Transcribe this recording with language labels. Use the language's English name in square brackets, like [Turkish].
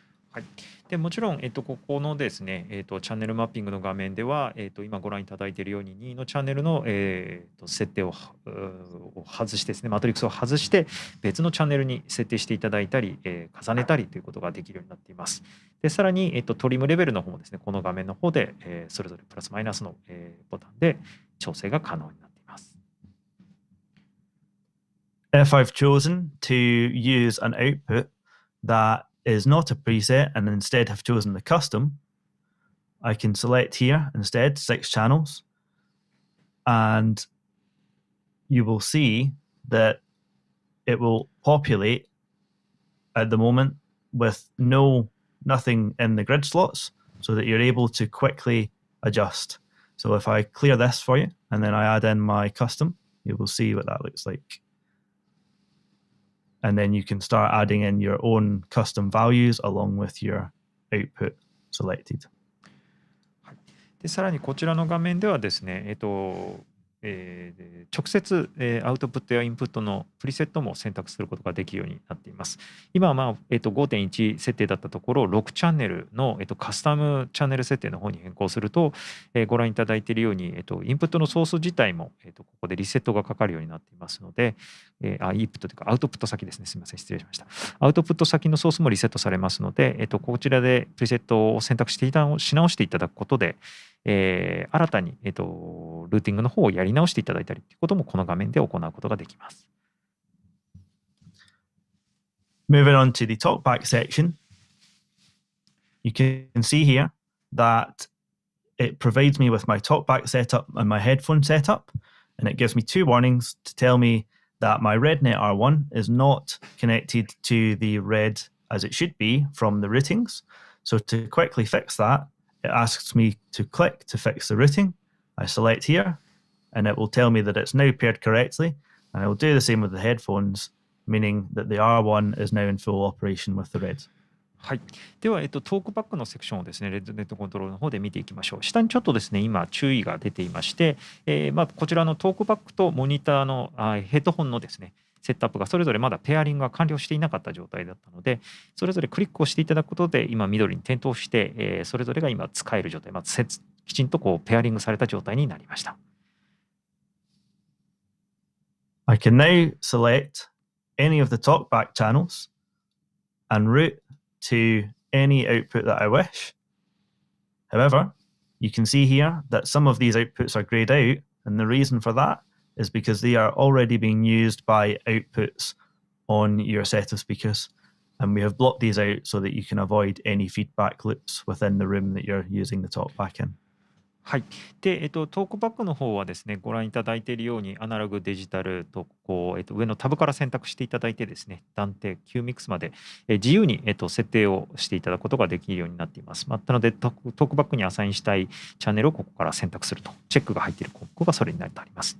[Japanese] はい、でもちろん、ここのですね、チャンネルマッピングの画面では、今ご覧いただいているように2のチャンネルの、設定を外してですね、マトリックスを外して別のチャンネルに設定していただいたり、重ねたりということができるようになっています。でさらに、トリムレベルの方もですね、この画面の方で、それぞれプラスマイナスの、ボタンで調整が可能になっています。 [English] If I've chosen to use an output that is not a preset and instead have chosen the custom, I can select here instead 6 channels, and you will see that it will populate at the moment with nothing in the grid slots, so that you're able to quickly adjust. So if I clear this for you and then I add in my custom, you will see what that looks like. And then you can start adding in your own custom values along with your output selected. [Japanese] でさらにこちらの画面ではですね、直接、アウトプットやインプットのプリセットも選択することができるようになっています。今は、5.1 設定だったところ6チャンネルの、カスタムチャンネル設定の方に変更すると、ご覧いただいているように、インプットのソース自体も、ここでリセットがかかるようになっていますので、インプットというかアウトプット先ですね。すみません、失礼しました。アウトプット先のソースもリセットされますので、こちらでプリセットを選択し直していただくことで、新たに、ルーティングの方をやり直していただいたりということもこの画面で行うことができます。 [English] Moving on to the Talkback section, you can see here that it provides me with my Talkback setup and my headphone setup, and it gives me 2 warnings to tell me that my REDNET R1 is not connected to the RED as it should be from the routings. So to quickly fix that, it asks me to click to fix the routing. I select here, and it will tell me that it's now paired correctly, and I will do the same with the headphones, meaning that the R1 is now in full operation with the RED. [Japanese] はい、では、トークバックのセクションをですね、REDNETコントロールの方で見ていきましょう。下にちょっとですね、今注意が出ていまして、こちらのトークバックとモニターのヘッドホンのですね、セットアップがそれぞれまだペアリングが完了していなかった状態だったので、それぞれクリックをしていただくことで今緑に点灯して、それぞれが今使える状態、きちんとこうペアリングされた状態になりました。 [English] I can now select any of the talkback channels and route to any output that I wish. However, you can see here that some of these outputs are grayed out, and the reason for that is because they are already being used by outputs on your set of speakers, and we have blocked these out so that you can avoid any feedback loops within the room that you're using the talkback in. [Japanese] はい。で、トークバックの方はですね、ご覧いただいているように、アナログ、デジタルと、上のタブから選択していただいてですね、断定、Q ミックスまで、自由に、設定をしていただくことができるようになっています。なので、トークバックにアサインしたいチャンネルをここから選択すると、チェックが入っている項目がそれになります。